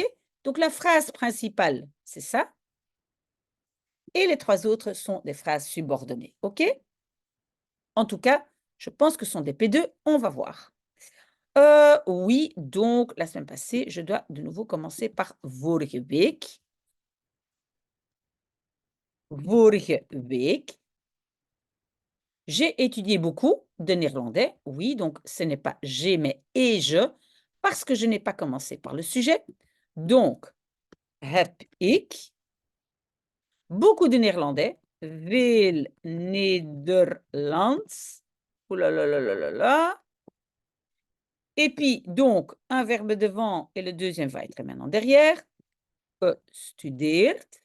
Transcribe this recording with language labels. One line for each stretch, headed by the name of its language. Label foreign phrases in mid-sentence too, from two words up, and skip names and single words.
French: Donc, la phrase principale, c'est ça. Et les 3 autres sont des phrases subordonnées. OK? En tout cas, je pense que ce sont des P2. On va voir. Oui, donc, la semaine passée, je dois de nouveau commencer par
Dutch: vorige week. Vorige week.
French: J'ai étudié beaucoup de néerlandais. Oui, donc ce n'est pas j'ai, mais et je, parce que je n'ai pas commencé par le sujet. Donc,
Dutch: heb ik
French: beaucoup de néerlandais.
Dutch: Veel Nederlands.
French: Ouh là là là là là là. Et puis, donc, un verbe devant et le deuxième va être maintenant derrière.
Dutch: Gestudeerd.